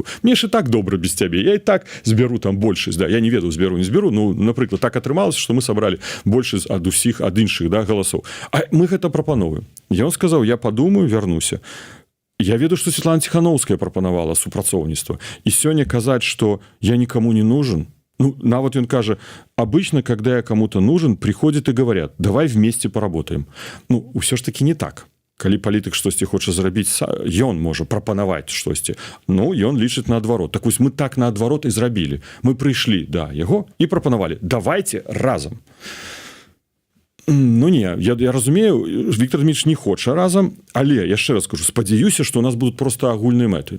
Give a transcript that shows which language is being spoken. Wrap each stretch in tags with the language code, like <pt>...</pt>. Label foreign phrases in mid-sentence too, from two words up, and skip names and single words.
<be>Мне ж і так добра без цябе, я і так збяру там большасць, да, я не ведаю, збяру, не збяру, ну, напрыклад, так атрымалася, што мы сабралі большасць ад іншых, да, галасоў. А мы гэта прапановуем. Ён сказаў, я падумаю, вярнуся. Я ведаю, што Светлана Ціхановская прапанавала супрацоўніцтва. І сёння казаць, што</be> <ru>я никому не нужен.</ru> <be>Ну, нават ён кажа,</be> <ru>обычно, когда я кому-то нужен, приходят и говорят, давай вместе поработаем.</ru> <be>Ну, ўсё ж таки не так. Калі палітык штосьці хоча зрабіць, ён можа прапанаваць штосьці. Ну, ён лічыць наадварот. Так вось мы так наадварот і зрабілі. Мы прыйшлі да яго і прапанавалі. Давайте разам. Ну не, я разумею, Віктор Дмітрыч не хоча разам, але яшчэ раз скажу, спадзяюся, што у нас будуць проста агульныя мэты.</be>